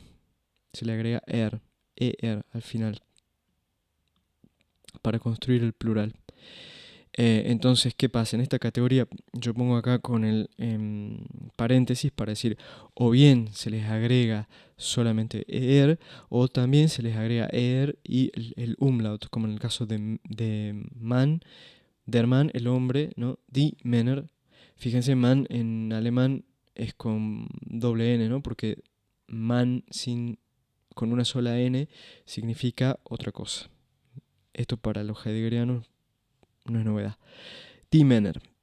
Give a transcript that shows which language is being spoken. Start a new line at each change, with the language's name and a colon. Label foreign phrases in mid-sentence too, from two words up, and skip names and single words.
Spanish: Se le agrega er al final para construir el plural. Entonces, ¿qué pasa? En esta categoría yo pongo acá con el paréntesis para decir o bien se les agrega solamente er o también se les agrega er y el umlaut, como en el caso de man,
German: der Mann,
Spanish: el hombre, ¿no?
German: Die Männer.
Spanish: Fíjense, man en alemán es con doble n, ¿no? Porque man con una sola n significa otra cosa. Esto para los heideggerianos no es novedad.
German: Die Männer.